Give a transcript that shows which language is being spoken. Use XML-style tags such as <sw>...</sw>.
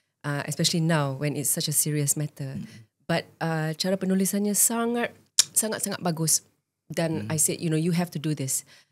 <en>Especially now when it's such a serious matter.</en> <id>But cara penulisannya sangat bagus.</id> <en>Dan I said, you have to do this.</en>